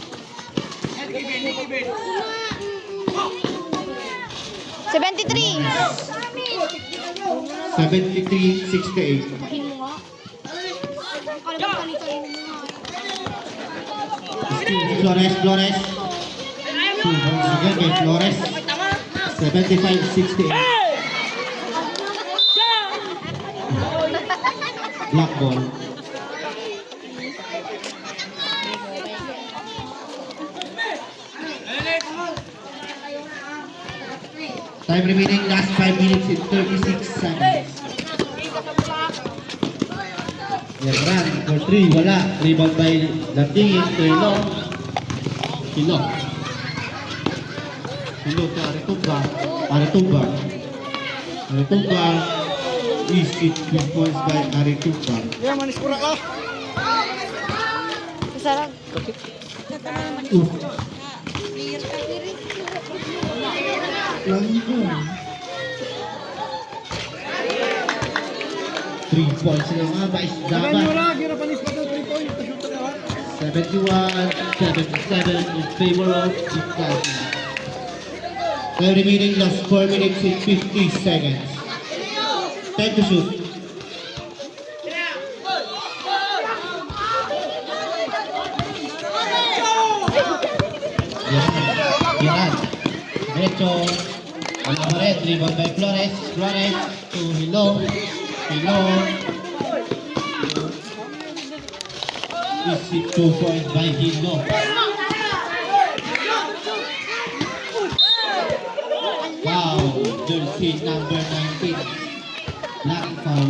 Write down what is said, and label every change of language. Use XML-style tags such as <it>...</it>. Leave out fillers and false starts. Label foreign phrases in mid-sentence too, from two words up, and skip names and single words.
<en>73. 73, 68. Flores, Flores. 2 points again kay Flores. 75, 68. Black ball. Time remaining, last 5 minutes and 36 seconds. Lebron for 3, wala. Rebound by Lantingin, Trilo. Hilo. Hilo kay Aritumba. Aritumba. Aritumba. Easy 2 points by Aritumba. Sarap. Langgo. 3 points</en> <tl>na mga</tl> <en>Vice Daba. 71, 77 in favor of Italy. Time remaining, last 4 minutes and 50 seconds. Time to shoot. Yan.</en> <tl>Derecho. Wala pa rin.</tl> <en>Rebound by</en> <tl>Flores.</tl> <en>Flores to Hilo. Hilo. Easy 2 points by Hilo. Wow. Jersey number 19. Black foul.</en>